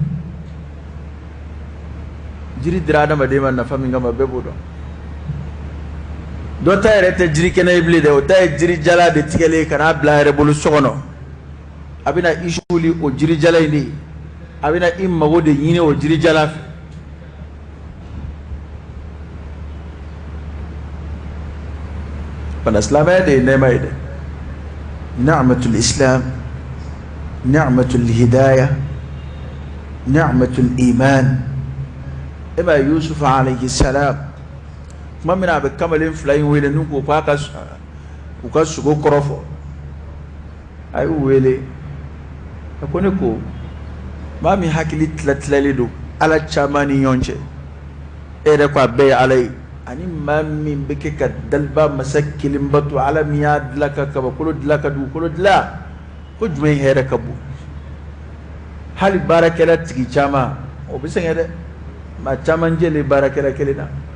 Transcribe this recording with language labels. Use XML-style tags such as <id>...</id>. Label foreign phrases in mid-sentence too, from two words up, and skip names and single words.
<bm>jiri dira adamaden ma nafa min kama bɛɛ b'o dɔn dɔw ta yɛrɛ tɛ jiri kɛnɛ ye bilen dɛ o ta ye jiri jala de tigɛlen ka n'a bila a yɛrɛ bolo so kɔnɔ a bɛna i suli o jiri jala in de ye a bɛna i mago de ɲini o jiri jala fɛ bana silamɛya de ye nɛɛma ye dɛ</bm> <ar>نعمة الإسلام نعمة الهداية نعمة الإيمان</ar> <bm>e ma yusuf</bm> <ar>عليه السلام</ar> <bm>kuma min a bɛ kamalen fila in wele n'u ko k'a ka u ka sogo kɔrɔ fɔ a y'u wele a ko ne ko maa min hakili tilatilalen don ala caman ni ɲɔgɔn cɛ e yɛrɛ ko a bɛɛ ye ala ye ani maa min bɛ kɛ ka daliba masa kelen bato ala min y'a dilan ka kabakolo dilan ka dugukolo dilan ko jumɛn hɛrɛ ka bon hali baarakɛla tigi caman o bɛ sɛgɛn dɛ maa caman jɛlen baarakɛla kelen na</bm>